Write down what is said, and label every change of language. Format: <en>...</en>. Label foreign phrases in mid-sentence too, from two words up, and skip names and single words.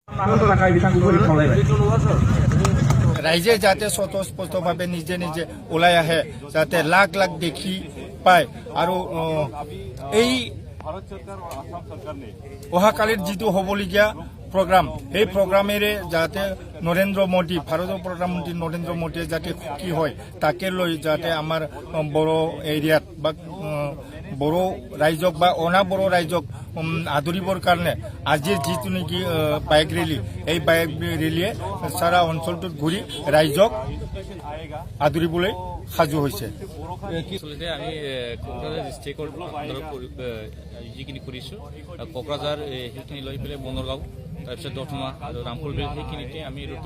<as>ৰাইজে যাতে স্বতঃস্ফূৰ্তভাৱে নিজে নিজে ওলাই আহে যাতে লাখ লাখ দেখি পায় আৰু এই অহাকালিৰ যিটো হ'বলগীয়া প্রোগ্রাম এই প্রোগ্রামেরে যাতে নরেন্দ্র মোদী ভারতের প্রধানমন্ত্রী নরেন্দ্র মোদী যাতে সুখী হয় তাকে লৈ যাতে আমার বড় এরিয়াত বা বড় রাইজক বা অনা বড় রাইজক আদরিবর কারণে আজির যিটো নেকি</as> <en>bike rally</en> <as>এই</as> <en>bike rally</en> <as>সারা অঞ্চলটোত ঘুরি রাইজক আদরিবলৈ সাজু হয়েছে আচলতে আমি কোকৰাঝাৰ ডিষ্ট্ৰিক্টৰ যিখিনি কৰিছোঁ কোকৰাঝাৰ সেইখিনি লৈ পেলাই বনৰগাঁও তাৰপিছত দতমা আৰু ৰামপুৰবিল সেইখিনিতে আমি ৰুট</as>